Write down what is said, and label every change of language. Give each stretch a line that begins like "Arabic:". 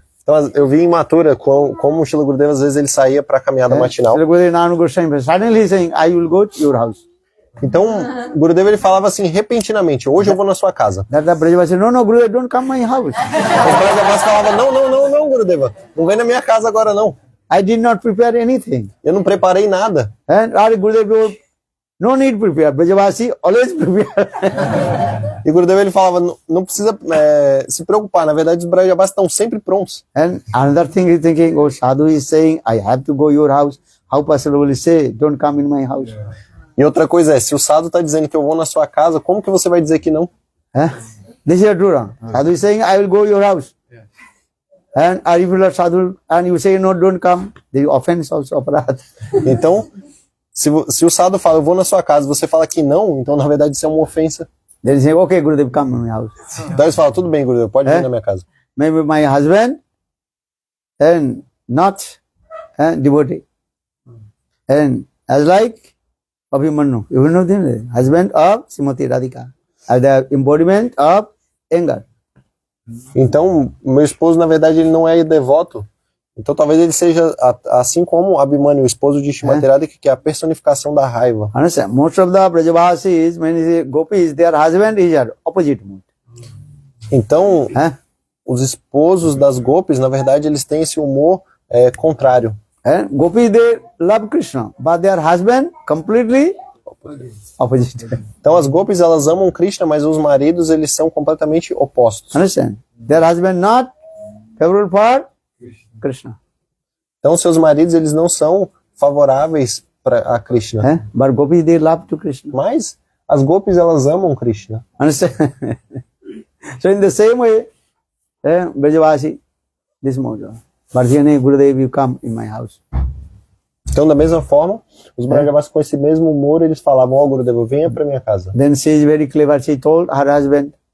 Portuguese: Então, eu vi em Mathura como o Srila Gurudeva às vezes ele saía para caminhada matinal.
English: Gurudev Nanu Goswami, suddenly he saying, I will go to your house.
Portuguese: Então, Gurudeva ele falava assim repentinamente: hoje eu vou na sua casa.
English: That the Brajavasi, no, Gurudev, don't come my house.
Portuguese: Os Brajavas falavam: não, Gurudeva, não vem na minha casa agora não.
English: I did not prepare anything.
Portuguese: Eu não preparei nada.
English: And Gurudev wrote, no need prepare. Brajavasi always prepare.
Portuguese: E Gurudeva ele falava: não precisa se preocupar. Na verdade, os Brajavas estão sempre prontos.
English: And another thing is thinking, oh, Sadhu is saying, I have to go your house. How possible will he say, don't come in my house?
Portuguese: E outra coisa é, se o Sadhu está dizendo que eu vou na sua casa, como que você vai dizer que não?
English: This is true. Sadhu is saying, I will go your house. And if you are Sadhu and you say, no, don't come, the offense also aparat.
Portuguese: Então, se o Sadhu fala, eu vou na sua casa, você fala que não, então na verdade isso é uma ofensa.
English: They say, okay, Gurudev, come in my house.
Portuguese: Então eles falam, tudo bem, Gurudeva, pode vir na minha casa.
English: Maybe my husband and not devotee. And as like Abhimanyu, you know the husband of Srimati Radhika, as the embodiment of anger.
Portuguese: Então, meu esposo, na verdade, ele não é devoto. Então, talvez ele seja assim como Abhimanyu, o esposo de Srimati Radhika, que é a personificação da raiva.
English: Understand? Most of the Brajavasis, when you say gopis, their husband is at opposite mood.
Portuguese: Então, os esposos das gopis, na verdade, eles têm esse humor contrário.
English: Gopis, they love Krishna, but their husband completely opposite.
Portuguese: Então, as gopis, elas amam Krishna, mas os maridos, eles são completamente opostos.
English: Understand? Their husband not favorable for Krishna.
Portuguese: Então, seus maridos, eles não são favoráveis a Krishna.
English: But gopis, they love to Krishna.
Portuguese: Mas as gopis, elas amam Krishna.
English: Understand? So in the same way, Brajavasi, this mode. Bharjane Gurudev, you come in my house.
Portuguese: Então, da mesma forma, os Brajavas com esse mesmo humor, eles falavam, ó, Gurudeva, venha para minha casa.
English: Then she is very clever, she told her husband.